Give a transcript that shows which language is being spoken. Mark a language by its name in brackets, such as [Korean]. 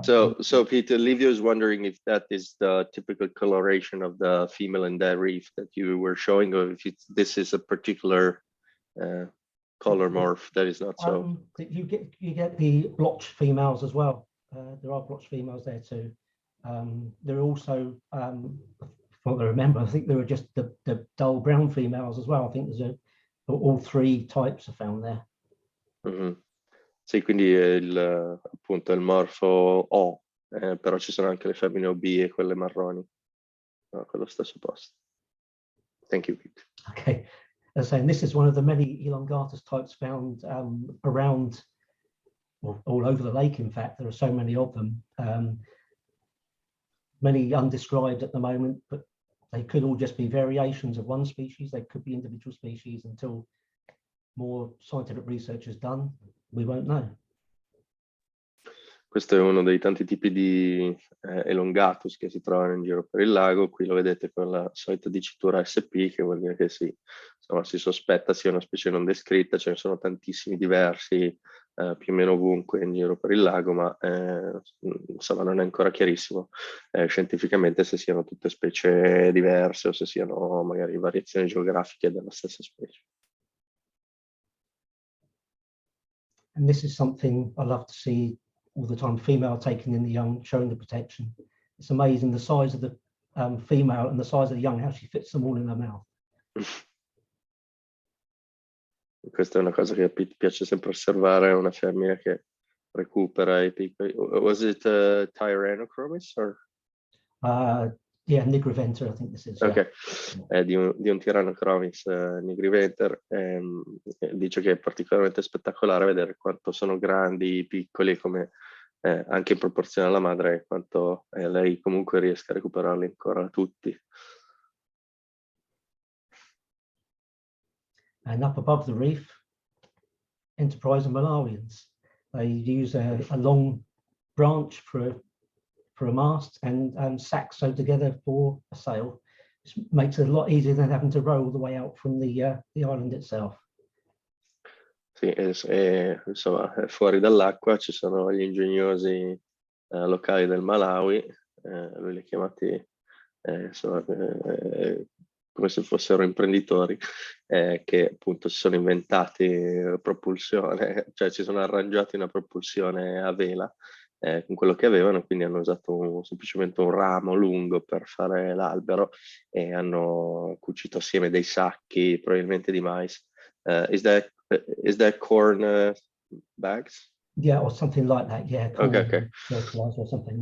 [English] So Peter, Livio is wondering if that is the typical coloration of the female in that reef that you were showing, or if this is a particular color morph that is not so. You get the blotched females as well. There are blotched females there too. There are also, what I remember, I think there were just the dull brown females as well. I think there's all 3 types are found there. Mm-hmm. [Italian] Sì, quindi appunto il morfo O, però ci sono anche le femmine OB e quelle marroni. quello stesso posto. [English] Thank you. Okay, as saying this is one of the many elongatus types found around, well, all over the lake. In fact, there are so many of them, many undescribed at the moment, but they could all just be variations of one species. They could be individual species. Until more scientific research is done, we won't know. [Italian] Questo è uno dei tanti tipi di elongatus che si trovano in giro per il lago. Qui lo vedete con la solita dicitura SP, che vuol dire che insomma, si sospetta sia una specie non descritta. Ce ne sono tantissimi diversi, più o meno ovunque in giro per il lago, ma insomma non è ancora chiarissimo scientificamente se siano tutte specie diverse o se siano magari variazioni geografiche della stessa specie. [English] And this is something I love to see all the time, female taking in the young, showing the protection. It's amazing the size of the female and the size of the young, how she fits them all in her mouth. [Italian] Questa è una cosa che piace sempre osservare, una femmina che recupera i piccoli. [English] Was it Tyrannochromis or? Yeah, Nigriventer, I think this is. [Italian] Ok, è di un Tyrannochromis nigriventer. Dice che è particolarmente spettacolare vedere quanto sono grandi, piccoli, come anche in proporzione alla madre, quanto lei comunque riesca a recuperarli ancora tutti. [English] And up above the reef, enterprising Malawians. They use a long branch for a mast and sacks sewed together for a sail. This makes it a lot easier than having to row all the way out from the island itself. [Italian] Sì, insomma, fuori dall'acqua ci sono gli ingegnosi locali del Malawi, lui li ha chiamati insomma, come se fossero imprenditori, che appunto si sono inventati propulsione, cioè si sono arrangiati una propulsione a vela con quello che avevano, quindi hanno usato semplicemente un ramo lungo per fare l'albero e hanno cucito assieme dei sacchi, probabilmente di mais. [English] Is that corn bags? Yeah, or something like that. Yeah. Okay. Fertilizer or something.